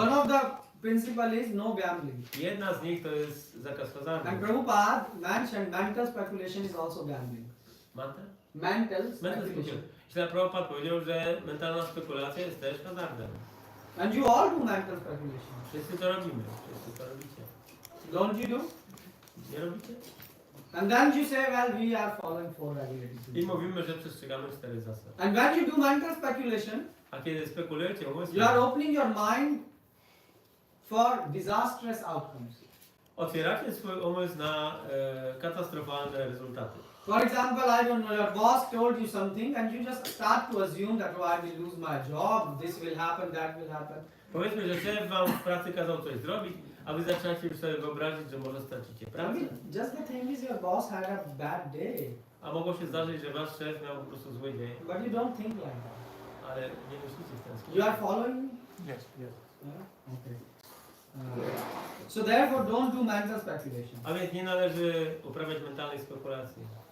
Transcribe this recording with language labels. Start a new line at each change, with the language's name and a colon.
English: One of the principle is no gambling.
Polish: Jedna z nich to jest zakaz hazardu.
English: And Prabhupada mentioned mental speculation is also gambling. Mental? Mental Mental speculation. speculation.
Polish: Śla Prabhupada powiedział, że mentalna spekulacja jest też hazardem.
English: And you all do mental speculation.
Polish: Wszyscy to robimy. Wszyscy to robicie.
English: Don't you do?
Polish: Nie robicie?
English: And then you say, well, we are following four regulative
Polish: I
English: principles.
Polish: mówimy, że przestrzegamy 4 zasad.
English: And when you do mental speculation,
Polish: A kiedy spekulujecie
English: you
Polish: umysłem,
English: are opening your mind for disastrous outcomes.
Polish: otwieracie swój umysł na katastrofalne rezultaty.
English: For example, I don't know, your boss told you something and you just start to assume that, oh, I will lose my job, this will happen, that will happen.
Polish: Powiedzmy, że szef wam w pracy kazał coś zrobić, a wy zaczynacie już sobie wyobrazić, że może stracicie
English: I
Polish: pracę.
English: mean, just the thing is your boss had a bad day,
Polish: A mogło się zdarzyć, że wasz szef miał po prostu zły dzień,
English: but you don't think like that.
Polish: ale nie myślicie w ten sposób.
English: You are following me? Yes. Yeah? Okay. So therefore, don't do mental speculation.
Polish: A więc nie należy uprawiać mentalnej spekulacji.